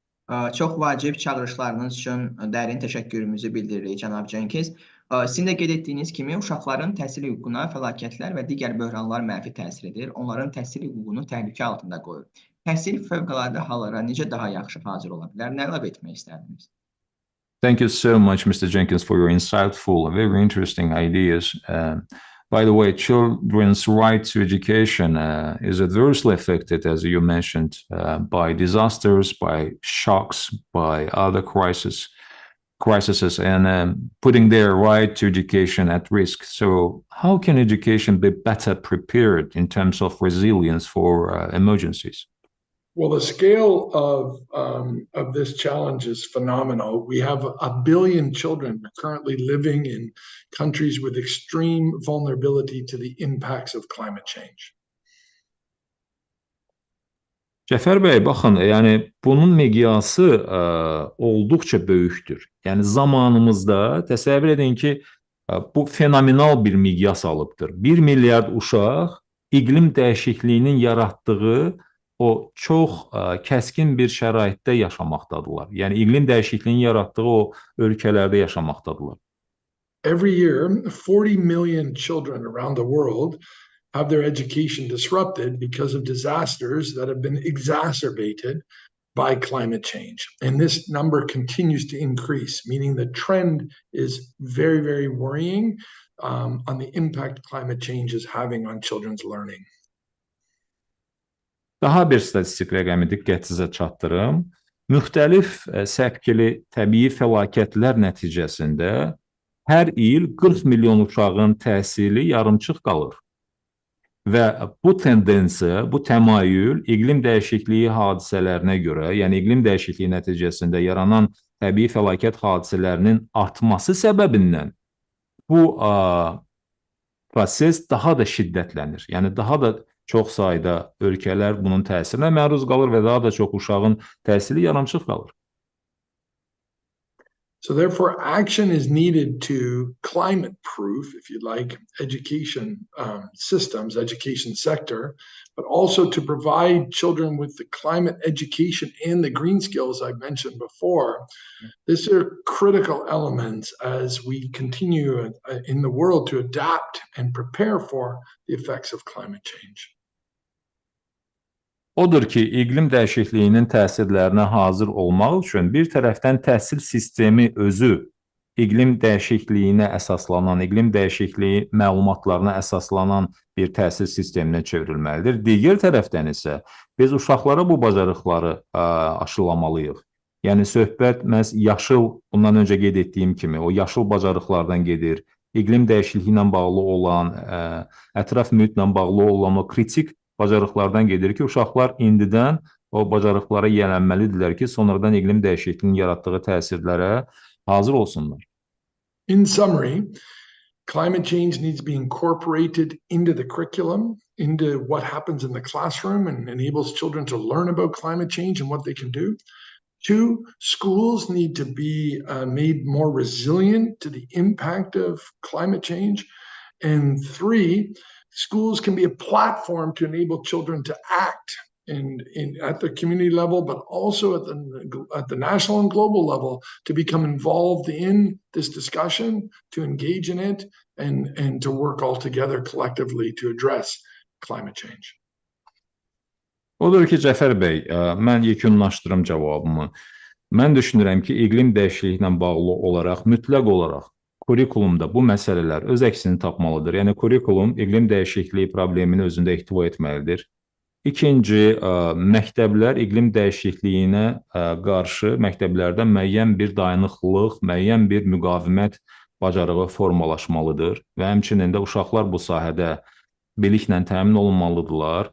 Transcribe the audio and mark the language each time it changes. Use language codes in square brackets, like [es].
[az] Çox vacib çağırışlarınız üçün dərin təşəkkürümüzü bildiririk, cənab Cenkins. Sizin də qeyd etdiyiniz kimi, uşaqların təhsil hüququna fəlakətlər və digər böhranlar mənfi təsir edir, onların təhsil hüququnu təhlükə altında qoyur. Təhsil fövqəladə hallara necə daha yaxşı hazır ola bilər? Nə əlavə etmək istərdiniz? [en] Thank you so much, Mr. Jenkins, for your insightful, very interesting ideas. By the way, children's right to education is adversely affected, as you mentioned, by disasters, by shocks, by other crises, and putting their right to education at risk. So how can education be better prepared in terms of resilience for emergencies? Well, the scale of this challenge is phenomenal. We have 1 billion children currently living in countries with extreme vulnerability to the impacts of climate change. [az] Cəfər bəy, baxın, yəni bunun miqyası olduqca böyükdür. Yəni zamanımızda təsəvvür edin ki, bu fenomenal bir miqyas alıbdır. 1 milyard uşaq iqlim dəyişikliyinin yaratdığı o çox kəskin bir şəraitdə yaşamaqdadırlar. Yəni iqlim dəyişikliyinin yaratdığı o ölkələrdə yaşamaqdadırlar. [en] Every year, 40 million children around the world have their education disrupted because of disasters that have been exacerbated by climate change. And this number continues to increase, meaning the trend is very, very worrying on the impact climate change is having on children's learning. [az] Daha bir statistik rəqəmi diqqətinizə çatdırım. Müxtəlif səpkili təbii fəlakətlər nəticəsində hər il 40 milyon uşağın təhsili yarımçıq qalır. Və bu tendensiya, bu təmayül iqlim dəyişikliyi hadisələrinə görə, yəni iqlim dəyişikliyi nəticəsində yaranan təbii fəlakət hadisələrinin artması səbəbindən bu proses daha da şiddətlənir. Yəni daha da çox sayda ölkələr bunun təsirinə məruz qalır və daha da çox uşağın təhsili yarımçıq qalır. [en] So therefore, action is needed to climate-proof, if you like, education systems, education sector, but also to provide children with the climate education and the green skills I mentioned before. These are critical elements as we continue in the world to adapt and prepare for the effects of climate change. [az] Odur ki, iqlim dəyişikliyinin təsirlərinə hazır olmaq üçün bir tərəfdən təhsil sistemi özü iqlim dəyişikliyinə əsaslanan, iqlim dəyişikliyi məlumatlarına əsaslanan bir təhsil sisteminə çevrilməlidir. Digər tərəfdən isə biz uşaqlara bu bacarıqları aşılamalıyıq. Yəni söhbət məhz yaşıl, bundan öncə qeyd etdiyim kimi, o yaşıl bacarıqlardan gedir. İqlim dəyişikliyi ilə bağlı olan, ətraf mühitlə bağlı olan o kritik bacarıqlardan gedir ki, uşaqlar indidən o bacarıqlara yiyələnməlidirlər ki, sonradan iqlim dəyişikliyinin yaratdığı təsirlərə hazır olsunlar. [en] In summary, climate change needs to be incorporated into the curriculum, into what happens in the classroom and enables children to learn about climate change and what they can do. 2, schools need to be made more resilient to the impact of climate change. And 3, schools can be a platform to enable children to act at the community level, but also at the national and global level, to become involved in this discussion, to engage in it, and to work all together collectively to address climate change. [az] Odur ki, Cəfər bəy, mən yekunlaşdırım cavabımı. Mən düşünürəm ki, iqlim dəyişikliyi ilə bağlı olaraq, mütləq olaraq kurikulumda bu məsələlər öz əksini tapmalıdır. Yəni, kurikulum iqlim dəyişikliyi problemini özündə ihtiva etməlidir. İkinci, məktəblər iqlim dəyişikliyinə qarşı məktəblərdə müəyyən bir dayanıqlılıq, müəyyən bir müqavimət bacarığı formalaşmalıdır və həmçinin də uşaqlar bu sahədə biliklə təmin olunmalıdırlar.